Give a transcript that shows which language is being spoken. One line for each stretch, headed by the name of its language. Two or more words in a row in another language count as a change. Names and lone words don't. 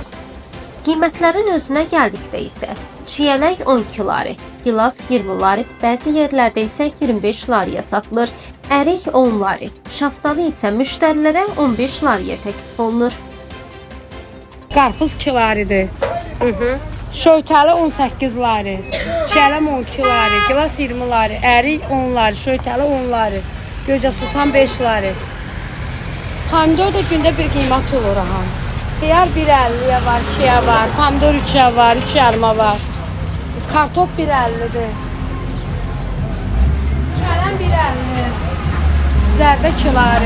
Azerbaijani: Qiymətlərin özünə gəldikdə isə çiyələk 12 lari, gilas 20 lari, bəzi yerlərdə isə 25 lariyə satılır. Ərik 10 lari, şaftalı isə müştərilərə 15 lariyə təklif olunur. Qarpız 2 laridir. Şöytəli 18 lari, çələm 12 lari, gilas 20 lari, ərik 10 lari, şöytəli 10 lari, Göycə Sultan 5 lari. Pomidor da gündə bir qiymət olur aha. Xiyar 1.50-yə var, 2-yə var, pomidor 3-ə var, 3 yarıma var. Kartop 1.50-dir. Çələm 1.50, zərbə 2 lari.